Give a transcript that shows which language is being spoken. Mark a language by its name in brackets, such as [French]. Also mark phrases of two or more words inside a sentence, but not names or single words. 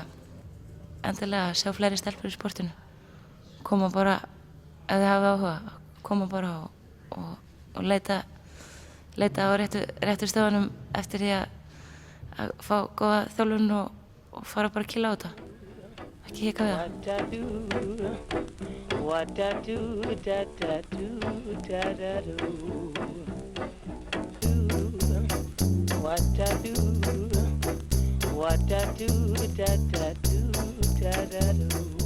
[Icelandic] Endilega sjá fleiri stelpur í sportinu. Koma bara, ef þið hafa áhuga, koma bara og leita á réttu stöðunum eftir því að fá góða þjálfun og fara bara að kýla á þetta. Ekki hika við það. [English] What I do, da da do, da da do. What I do, da da do, da da do.